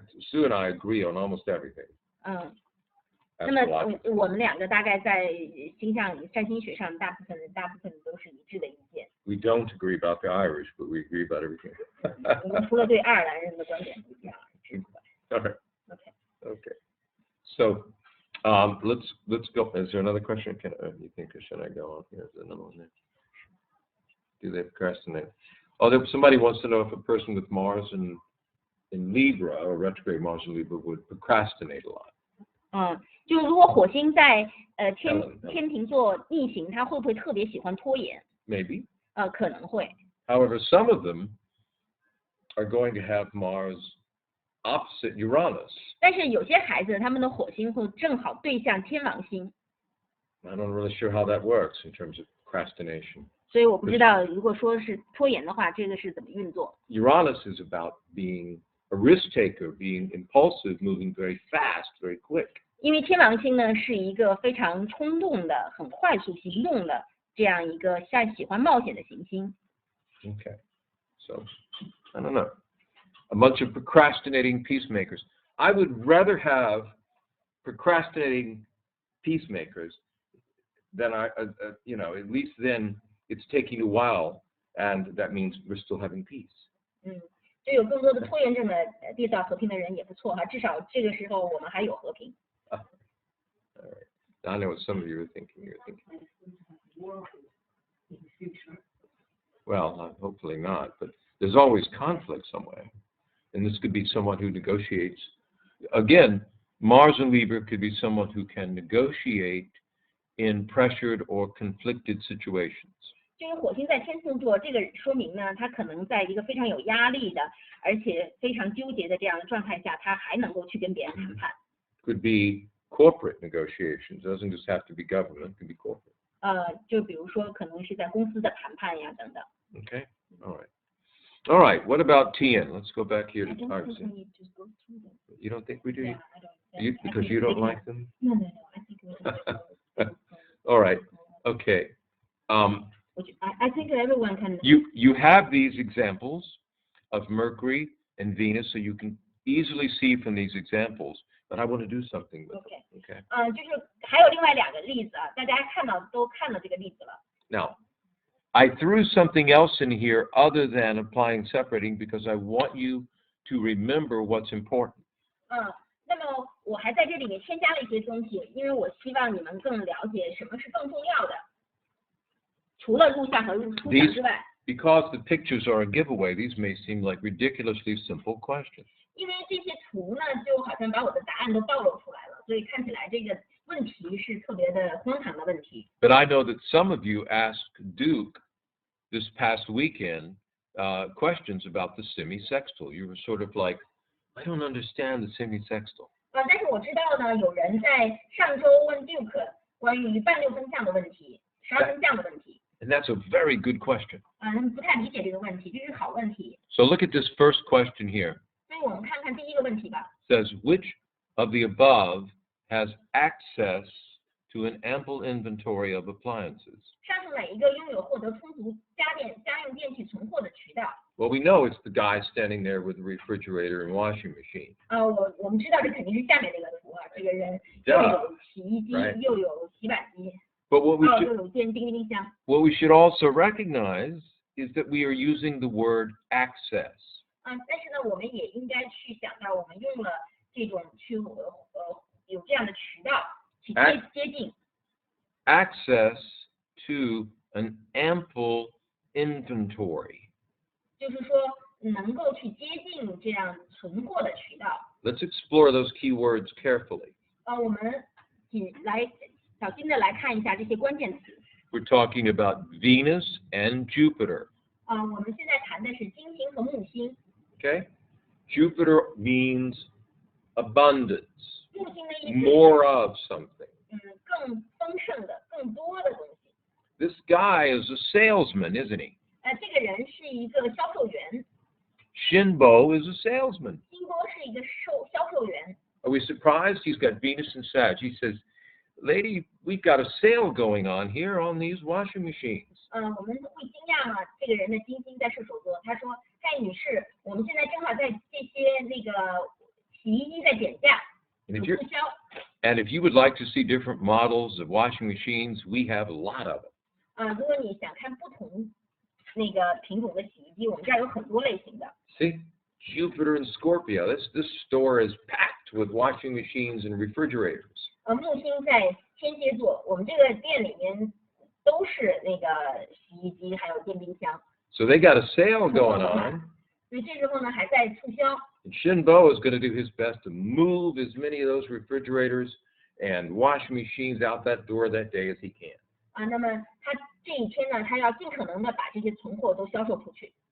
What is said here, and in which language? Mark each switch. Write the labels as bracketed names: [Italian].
[English] Sue and I agree on almost everything. [Chinese] 那么 [English] Astrology. [Chinese] 我们两个大概在占星学上大部分都是一致的意见。 [English] We don't agree about the Irish, but we agree about everything. [Chinese] 我们除了对爱尔兰人的观点不一样。 [English] All right. Okay. Okay. So, let's go. Is there another question? You think should I go on? Here's another one there. Do they procrastinate? Oh, somebody wants to know if a person with Mars in Libra or retrograde Mars in Libra would procrastinate a lot. [Chinese] 就是如果火星在天秤座逆行，它会不会特别喜欢拖延？ [English] Maybe. [Chinese] 可能会。 [English] However, some of them are going to have Mars opposite Uranus. [Chinese] 但是有些孩子他们的火星会正好对向天王星， [English] I'm not really sure how that works in terms of procrastination. [Chinese] 所以我不知道如果说是拖延的话，这个是怎么运作。 [English] Uranus is about being a risk taker, being impulsive, moving very fast, very quick. [Chinese] 因为天王星呢是一个非常冲动的、很快速行动的这样一个喜欢冒险的行星。 [English] Okay. So, I don't know. A bunch of procrastinating peacemakers. I would rather have procrastinating peacemakers than at least then it's taking a while, and that means we're still having peace. [Chinese] 就有更多的拖延症的缔造和平的人也不错哈，至少这个时候我们还有和平。 [English] All right. I know what some of you are thinking. You're thinking, well, hopefully not, but there's always conflict somewhere. And this could be someone who negotiates. Again, Mars in Libra could be someone who can negotiate in pressured or conflicted situations. [Chinese] 就是火星在天秤座，这个说明呢，他可能在一个非常有压力的，而且非常纠结的这样的状态下，他还能够去跟别人谈判。 [English] Could be corporate negotiations. It doesn't just have to be government. It can be corporate. [Chinese] 就比如说可能是在公司的谈判呀等等。 [English] Okay. All right. All right. What about TN? Let's go back here to Tarzan. You don't think we do? Because you don't like them? No, I think we All right. Okay. I think everyone can. You have these examples of Mercury and Venus, so you can easily see from these examples. But I want to do something with them. Okay. [Chinese] 就是还有另外2个例子啊，大家都看到这个例子了。 [English] Now, I threw something else in here other than applying separating because I want you to remember what's important. [Chinese] 那么我还在这里面添加了一些东西，因为我希望你们更了解什么是更重要的。除了录像和出像之外。 [English] Because the pictures are a giveaway, these may seem like ridiculously simple questions. [Chinese] 因为这些图呢，就好像把我的答案都暴露出来了，所以看起来这个问题是特别的荒唐的问题。 [English] But I know that some of you asked Duke this past weekend questions about the semisextile. You were sort of like, I don't understand the semisextile. [Chinese] 但是我知道呢，有人在上周问 Duke 关于半六分相的问题、12分相的问题。 [English] And that's a very good question. [Chinese] 他们不太理解这个问题，这是好问题。 [English] So look at this first question here. [Chinese] 所以我们看看第一个问题吧。 [English] It says, which of the above has access to an ample inventory of appliances? [Chinese] 上述哪一个拥有获得充足家用电器存货的渠道？ [English] Well, we know it's the guy standing there with the refrigerator and washing machine. [Chinese] 我们知道这肯定是下面这个图啊，这个人又有洗衣机， [English] Right. [Chinese] 又有洗碗机， [English] But what we [Chinese] 又有冰箱。 [English] should also recognize is that we are using the word access. [Chinese] 但是呢，我们也应该去想到，我们用了这种去有这样的渠道去接近。 [English] Access to an ample inventory. [Chinese] 就是说能够去接近这样存货的渠道。 [English] Let's explore those key words carefully. [Chinese] 我们小心的来看一下这些关键词。 [English] We're talking about Venus and Jupiter. [Chinese] 我们现在谈的是金星和木星。 [English] Okay? Jupiter means abundance, [Chinese] 木星的意思 [English] more of something. [Chinese] 更丰盛的、更多的东西。 [English] This guy is a salesman, isn't he? [Chinese] 这个人是一个销售员。 [English] Shinbo is a salesman. [Chinese] 金波是一个销售员。 [English] Are we surprised? He's got Venus and Sag. He says, lady, we've got a sale going on here on these washing machines. [Chinese] 我们会惊讶吗？这个人的金星在射手座，他说：“嗨，女士，我们现在正好在这些那个洗衣机在减价，有促销。 [English] And if you would like to see different models of washing machines, we have a lot of them. [Chinese] 如果你想看不同那个品种的洗衣机，我们这儿有很多类型的。 [English] See, Jupiter and Scorpio. This store is packed with washing machines and refrigerators. [Chinese] 木星在天蝎座，我们这个店里面都是那个洗衣机还有电冰箱。 [English] So they got a sale going on. [Chinese] 所以这时候呢还在促销。 [English] And Shinbo is going to do his best to move as many of those refrigerators and washing machines out that door that day as he can. [Chinese] 那么他这一天呢，他要尽可能的把这些存货都销售出去。